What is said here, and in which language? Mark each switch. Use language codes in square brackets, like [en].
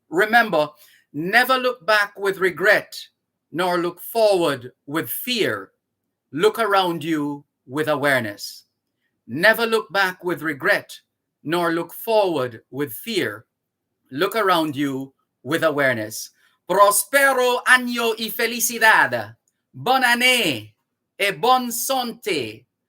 [en] Remember, never look back with regret, nor look forward with fear. Look around you with awareness. Never look back with regret, nor look forward with fear. Look around you with awareness. [es] Prospero año y felicidad. [fr] Bonne année et bonne santé.